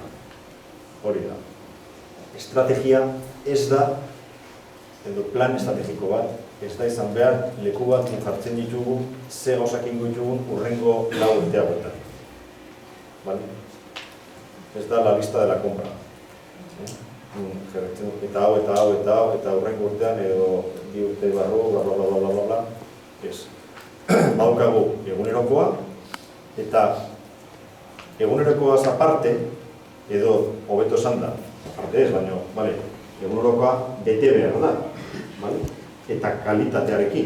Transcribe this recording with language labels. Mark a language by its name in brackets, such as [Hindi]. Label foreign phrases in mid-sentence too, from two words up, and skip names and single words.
[Basque] Hori da. Estrategia ez da, edo plan estrategiko bat, ez da izan behar leku bat jartzen ditugu, ze gauzak ingo ditugun urrengo 4 urtea guetan. Ez da [Spanish] la lista de la compra. [Basque] Eta hau, eta hau, eta hau, eta urrengo urtean edo 2 urte barru, bla. Ez. Baukagu egunerokoa, eta egunerokoaz aparte, edo hobeto esan da, aparte ez, baina, egunerokoa bete behar da, eta kalitatearekin.